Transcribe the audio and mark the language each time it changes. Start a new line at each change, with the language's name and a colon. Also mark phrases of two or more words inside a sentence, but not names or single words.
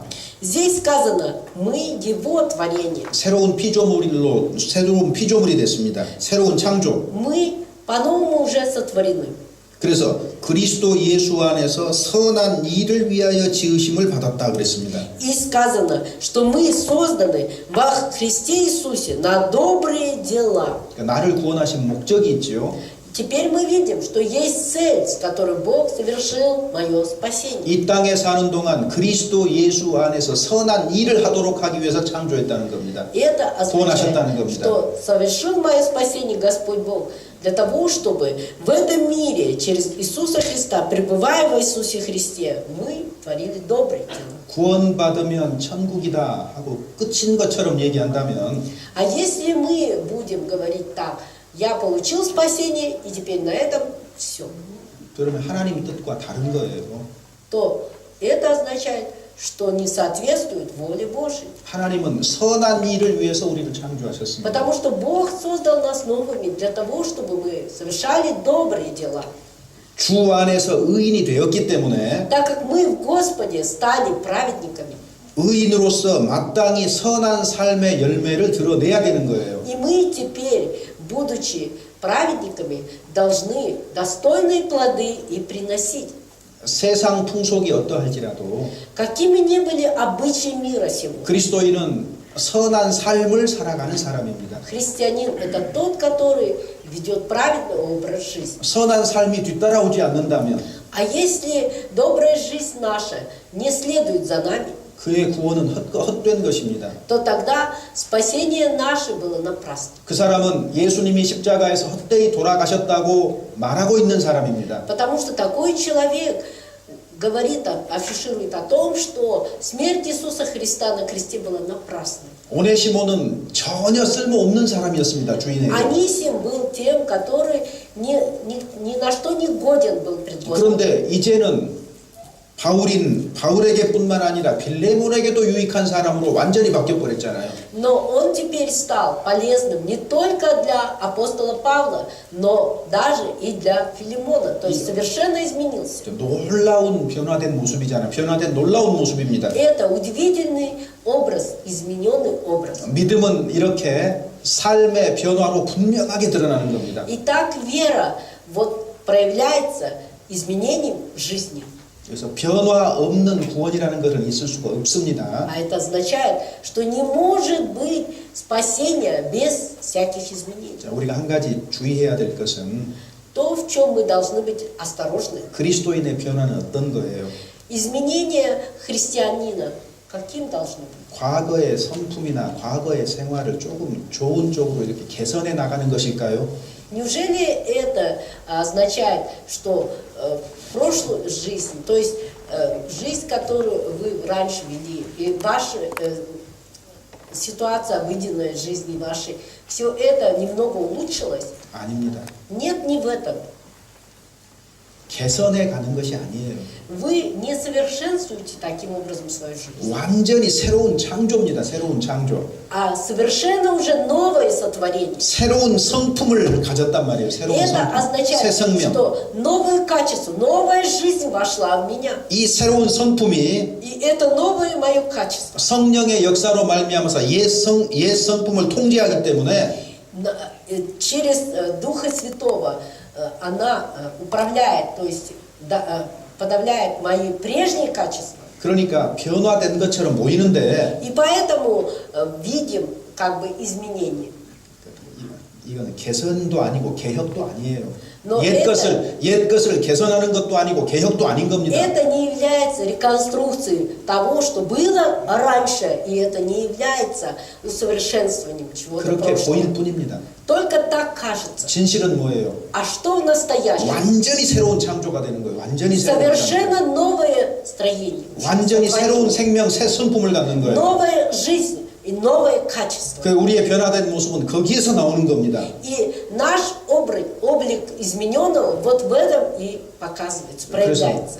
Russian: Здесь сказано: мы Его творение.
Korean: 새로운 피조물이 됐습니다. 새로운 창조.
Russian: Мы по-новому уже сотворены.
Korean: 그래서 그리스도 예수 안에서 선한 일을 위하여 지으심을 받았다 그랬습니다.
Russian: И сказано, что мы созданы во Христе Иисусе на добрые дела.
Korean: 그러니까 나를 구원하신 목적이 있죠.
Russian: Теперь мы видим, что есть цель, с которой Бог совершил мое спасение.
Korean: 이 땅에 사는 동안 그리스도 예수 안에서 선한 일을 하도록 하기 위해서 창조했다는 겁니다.
Russian: И это
Korean: 구원하셨다는
Russian: означает,
Korean: 겁니다.
Russian: что совершил мое спасение Господь Бог для того, чтобы в этом мире через Иисуса Христа, пребывая в Иисусе Христе, мы творили добрые дела.
Korean: 구원받으면 천국이다 하고 끝인 것처럼 얘기한다면
Russian: А если мы будем говорить так: я получил спасение, и теперь на этом все,
Korean: 그러면 하나님의 뜻과 다른 거예요.
Russian: то это означает, что не соответствует воле Божией.
Korean: 하나님은 선한 일을 위해서 우리를 창조하셨습니다.
Russian: Потому что Бог создал нас новыми для того, чтобы мы совершали добрые дела.
Korean: 주 안에서 의인이 되었기 때문에
Russian: Так как мы в Господе стали праведниками,
Korean: 의인으로서 마땅히 선한 삶의 열매를 드러내야 되는 거예요.
Russian: и мы теперь, будучи праведниками, должны достойные плоды и приносить.
Korean: 세상 풍속이 어떠할지라도
Russian: Какими ни были обычаи мира сего,
Korean: 그리스도인은 선한 삶을 살아가는 사람입니다.
Russian: христианин – это тот, который ведет праведный образ жизни.
Korean: 선한 삶이 뒤따라오지 않는다면
Russian: А если добрая жизнь наша не следует за нами,
Korean: 그의 구원은 헛된 것입니다.
Russian: то тогда спасение наше было напрасно.
Korean: 그 사람은 예수님이 십자가에서 헛되이 돌아가셨다고 말하고 있는 사람입니다.
Russian: Потому что такой человек говорит, афиширует о том, что смерть Иисуса Христа на кресте была напрасной.
Korean: 오네시모는 전혀 쓸모없는 사람이었습니다. 주인에게.
Russian: Анисим был тем, который ни на что не годен был пред Господом.
Korean: 그런데 이제는 바울에게뿐만 아니라 빌레몬에게도 유익한 사람으로 완전히 바뀌어버렸잖아요.
Russian: Но он теперь стал полезным не только для апостола Павла, но даже и для Филимона. То есть совершенно изменился.
Korean: 놀라운 변화된 모습이잖아요. 변화된 놀라운 모습입니다.
Russian: Это удивительный образ, измененный образ.
Korean: 믿음은 이렇게 삶의 변화로 분명하게 드러나는 겁니다.
Russian: И так вера вот проявляется изменением жизни.
Korean: 그래서 변화 없는 구원이라는 것은 있을 수가 없습니다.
Russian: А это означает, что не может быть спасения без всяких изменений.
Korean: 자, 우리가 한 가지 주의해야 될 것은
Russian: То, в чем мы должны быть осторожны.
Korean: 그리스도인의 변화는 어떤 거예요?
Russian: Изменение христианина каким должно быть?
Korean: 과거의 성품이나 과거의 생활을 조금 좋은 쪽으로 이렇게 개선해 나가는 것일까요?
Russian: Неужели это означает, что прошлую жизнь, то есть жизнь, которую вы раньше вели, и ваша ситуация обыденной жизни вашей, все это немного улучшилось?
Korean: 아닙니다.
Russian: Нет, не в этом.
Korean: 개선해 가는 것이 아니에요.
Russian: Вы не совершенствуете таким образом свою жизнь,
Korean: 완전히 새로운 창조입니다. 새로운 창조.
Russian: а совершенно уже новое сотворение.
Korean: 새로운 성품을 가졌단 말이에요. 새로운
Russian: Это
Korean: 성품. 새
Russian: означает,
Korean: 생명.
Russian: что новое качество, новая жизнь вошла в меня.
Korean: 이 새로운 성품이
Russian: И это новое мое качество.
Korean: 성령의 역사로 말미암아서 옛 성품을 통제하기 때문에
Russian: Через Духа Святого она управляет, то есть подавляет мои прежние качества.
Korean: 그러니까 변화된 것처럼 보이는데
Russian: И поэтому видим как бы изменения.
Korean: 이거는 개선도 아니고 개혁도 아니에요.
Russian: Но
Korean: 옛 것을 개선하는 것도 아니고 개혁도 아닌 겁니다.
Russian: Это не является реконструкцией того, что было раньше, и это не является усовершенствованием чего-то
Korean: 그렇게
Russian: прошлого.
Korean: 보일 뿐입니다.
Russian: Только так кажется.
Korean: 진실은 뭐예요?
Russian: А что в настоящем?
Korean: 완전히 새로운 창조가 되는 거예요. 완전히 새로운 창조.
Russian: Совершенно новое строение.
Korean: 완전히 새로운 생명, 새 성품을 갖는 거예요.
Russian: Новая жизнь и новое качество.
Korean: 그 우리의 변화된 모습은 거기에서 나오는 겁니다.
Russian: И наш облик измененного вот в этом и показывается, проявляется.